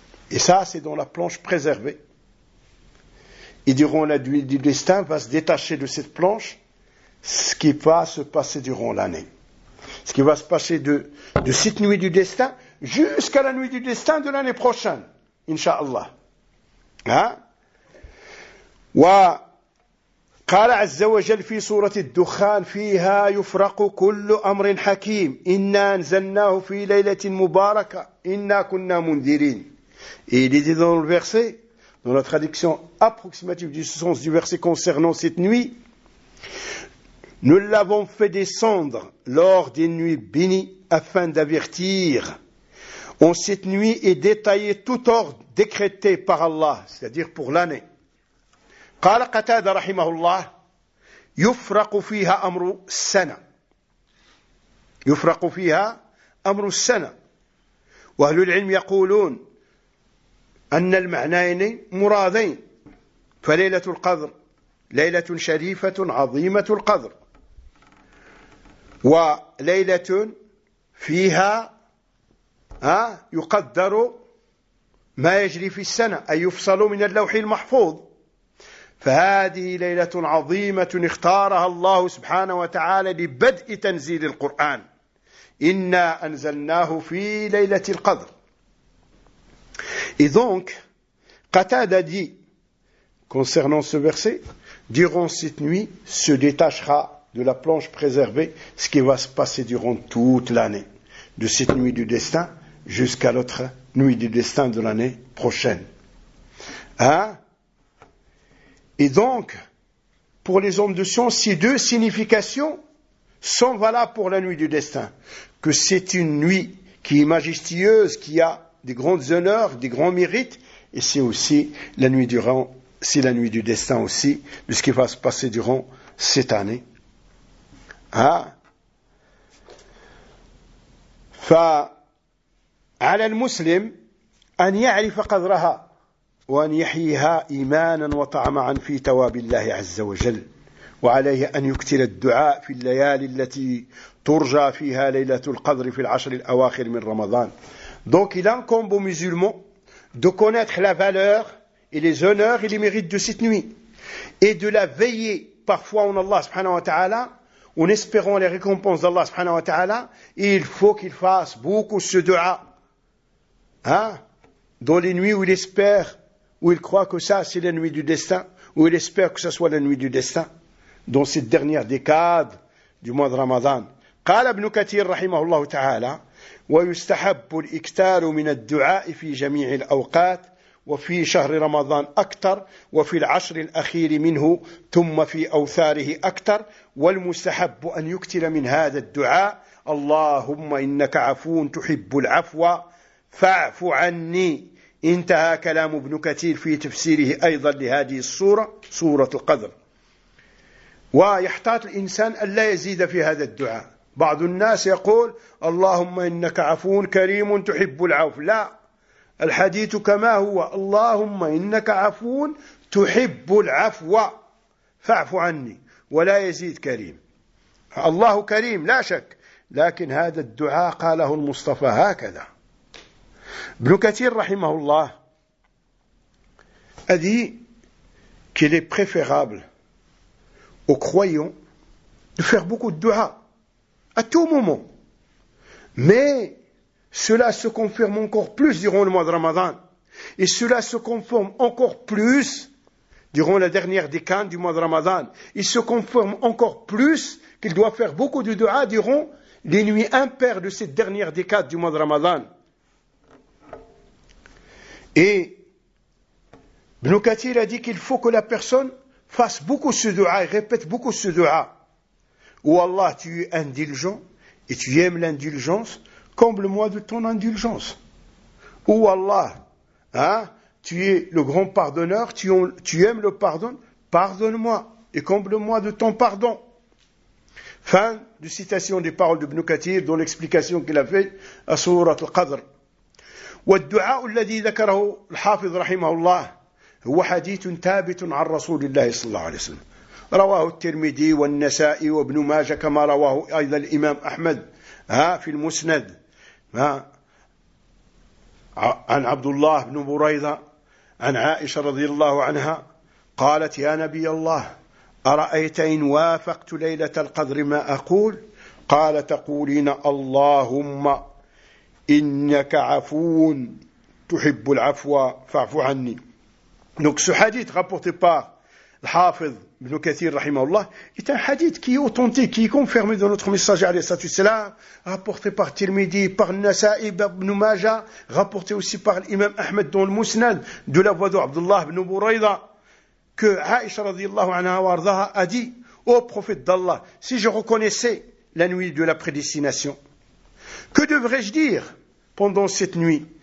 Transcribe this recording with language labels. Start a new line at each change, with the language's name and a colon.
French: Et ça, c'est dans la planche préservée. Ils diront, la nuit du destin va se détacher de cette planche, ce qui va se passer durant l'année. Ce qui va se passer de cette nuit du destin jusqu'à la nuit du destin de l'année prochaine. Incha'Allah. Hein?
Arabic: Wa قال عز وجل في سورة الدخان فيها يفرق كل أمر حكيم إنا أنزلناه في ليلة مباركة إنا كنا منذرين.
French: Et il est dit dans le verset, dans la traduction approximative du sens du verset concernant cette nuit, nous l'avons fait descendre lors des nuits bénies afin d'avertir en cette nuit et détailler tout ordre décrété par Allah, c'est-à-dire pour l'année.
Arabic: قال قتادة رحمه الله يفرق فيها أمر السنة يفرق فيها أمر السنة وأهل العلم يقولون أن المعنيين مرادين فليلة القدر ليلة شريفة عظيمة القدر وليلة فيها يقدر ما يجري في السنة أي يفصل من اللوح المحفوظ فهذه ليلة عظيمة اختارها الله سبحانه وتعالى لبدء تنزيل القرآن إنا أنزلناه في ليلة القدر.
French: Et donc, Qatada dit, concernant ce verset, durant cette nuit se détachera de la planche préservée ce qui va se passer durant toute l'année, de cette nuit du destin jusqu'à l'autre nuit du destin de l'année prochaine. Hein? Et donc, pour les hommes de science, ces deux significations sont valables pour la nuit du destin. Que c'est une nuit qui est majestueuse, qui a des grands honneurs, des grands mérites, et c'est aussi la nuit durant, c'est la nuit du destin aussi, de ce qui va se passer durant cette année. Hein?
Arabic: Fa, ala al-muslim, an ya'rifa qadraha. وأن يحييها إيمانا وطعما في تواب الله عز وجل وعليه أن يكتل الدعاء في الليالي التي ترجى فيها ليلة القدر في العشر الأواخر من رمضان.
French: Donc il incombe aux musulmans de connaître la valeur et les honneurs et les mérites de cette nuit et de la veiller parfois en Allah subhanahu wa ta'ala en espérant les récompenses d'Allah subhanahu wa ta'ala. Il faut qu'il fasse beaucoup ce دعاء dans les nuits où il espère, où il croit que ça c'est la nuit du destin, où il espère que ça soit la nuit du destin, dans cette dernière décade du mois de Ramadan.
Arabic: قال ابن كثير رحمه الله تعالى ويستحب الإكثار من الدعاء في جميع الأوقات وفي شهر رمضان أكثر وفي العشر الأخير منه ثم في أوثاره أكثر والمستحب أن يكتل من هذا الدعاء اللهم إنك عفو تحب العفو فاعف عني. انتهى كلام ابن كثير في تفسيره ايضا لهذه الصوره سوره القدر ويحتاط الانسان الا يزيد في هذا الدعاء. بعض الناس يقول اللهم انك عفو كريم تحب العفو. لا, الحديث كما هو, اللهم انك عفو تحب العفو فاعف عني, ولا يزيد كريم. الله كريم لا شك, لكن هذا الدعاء قاله المصطفى هكذا.
French: Ibn Kathir, rahimahullah, a dit qu'il est préférable aux croyants de faire beaucoup de dua à tout moment. Mais cela se confirme encore plus durant le mois de Ramadan. Et cela se confirme encore plus durant la dernière décade du mois de Ramadan. Il se confirme encore plus qu'il doit faire beaucoup de dua durant les nuits impaires de cette dernière décade du mois de Ramadan. Et Ibn Kathir a dit qu'il faut que la personne fasse beaucoup ce dua et répète beaucoup ce dua. Ô Allah, tu es indulgent et tu aimes l'indulgence, comble-moi de ton indulgence. Ô Allah, tu es le grand pardonneur, tu aimes le pardon, pardonne-moi et comble-moi de ton pardon. Fin de citation des paroles de Ibn Kathir dans l'explication qu'il a faite à Sourate al-Qadr.
Arabic: والدعاء الذي ذكره الحافظ رحمه الله هو حديث ثابت عن رسول الله صلى الله عليه وسلم، رواه الترمذي والنسائي وابن ماجه كما رواه أيضا الإمام أحمد في المسند عن عبد الله بن بريدة عن عائشة رضي الله عنها قالت: يا نبي الله، أرأيت إن وافقت ليلة القدر ما أقول؟ قال: تقولين: اللهم إنك عفو تحب العفو فاعف عني. دونك سو حديث رابورتي بار الحافظ ابن كثير رحمه الله
French: est un hadith qui est authentique, qui est confirmé dans notre messager
Arabic: عليه الصلاة والسلام,
French: rapporté par Tirmidhi, par Nasa'i, par Ibn Majah, rapporté aussi par l'imam Ahmed dans le Musnad, de la voix d'Abdullah ibn Buraïda, que Aïcha radiyallahu anha wa ardaha a dit au prophète d'Allah: si je reconnaissais la nuit de la prédestination, que devrais-je dire pendant cette nuit?